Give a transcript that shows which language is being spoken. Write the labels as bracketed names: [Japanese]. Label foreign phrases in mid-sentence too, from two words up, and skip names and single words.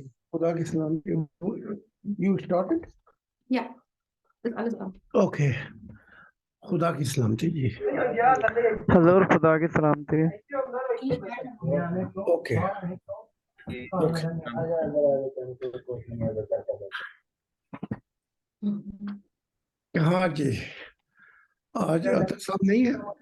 [Urdu] خدا کی سلامتی. [English] You started? Yeah, [German] ist alles an. [Urdu] Okay. خدا کی سلامتی جی. حضور خدا کی سلامتی. اوکے. ہاں جی، آج عطا صاحب نہیں ہے.